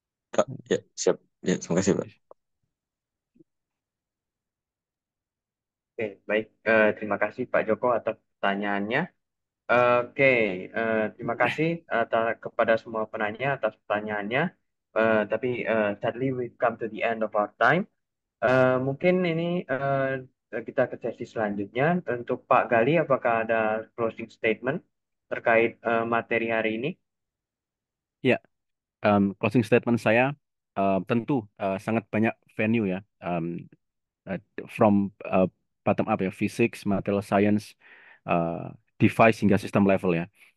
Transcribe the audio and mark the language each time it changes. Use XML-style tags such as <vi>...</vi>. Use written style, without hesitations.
<id>Kak, ya, siap. Ya, terima kasih, Pak. Oke, baik. Terima kasih Pak Joko atas pertanyaannya. Oke, terima kasih kepada semua penanya atas pertanyaannya.</id> <en>Tapi sadly we come to the end of our time.</en> <id>Mungkin ini kita ke sesi selanjutnya. Untuk Pak Gali, apakah ada closing statement terkait materi hari ini? Ya, closing statement saya tentu sangat banyak venue ya.</id> <en>Uh, from bottom up ya, physics, material science, uh, device hingga system level ya.</en>